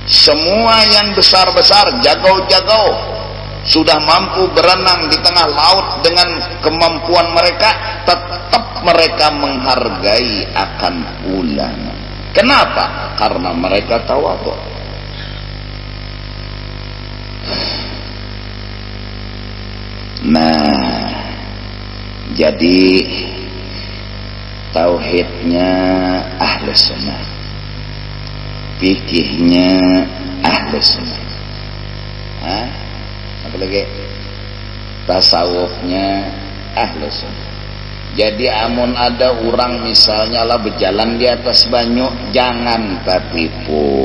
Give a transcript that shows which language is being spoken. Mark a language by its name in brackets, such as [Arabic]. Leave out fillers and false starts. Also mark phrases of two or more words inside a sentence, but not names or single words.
[Indonesian] Semua yang besar-besar, jagau-jagau, sudah mampu berenang di tengah laut dengan kemampuan mereka, tetap mereka menghargai akan ulama. Kenapa? Karena mereka tawadhu. Nah, jadi tauhidnya Ahlus Sunnah, fikihnya Ahlus Sunnah, apa lagi? Tasawufnya Ahlus Sunnah. Jadi amun ada orang misalnya lah berjalan di atas banyu, jangan tertipu.